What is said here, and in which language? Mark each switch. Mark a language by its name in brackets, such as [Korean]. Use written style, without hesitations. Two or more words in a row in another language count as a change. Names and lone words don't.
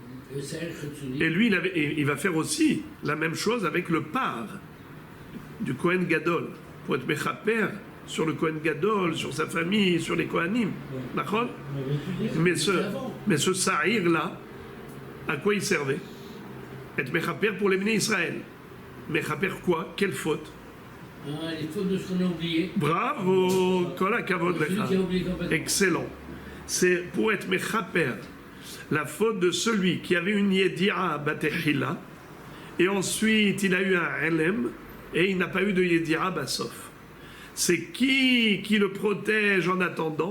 [French] Et lui, il va faire aussi la même chose avec le par du [Hebrew] כהן גדול, [French] pour être Mechaper sur le [Hebrew] כהן גדול, [French] sur sa famille, sur les Kohanim. D'accord? Mais ce Sa'ir-là, à quoi il servait? Être Mechaper pour les [Hebrew] בני ישראל. [French] Mechaper quoi? Quelle faute? Les fautes de ce qu'on a oublié. Bravo! [Hebrew] כל הכבוד לך. [French] Excellent. C'est pour être Mechaper la faute de celui qui avait une [Hebrew] ידיעה בתחילה, [French] et ensuite il a eu un Elem, et il n'a pas eu de [Hebrew] ידיעה בסוף. [French] C'est qui le protège en attendant?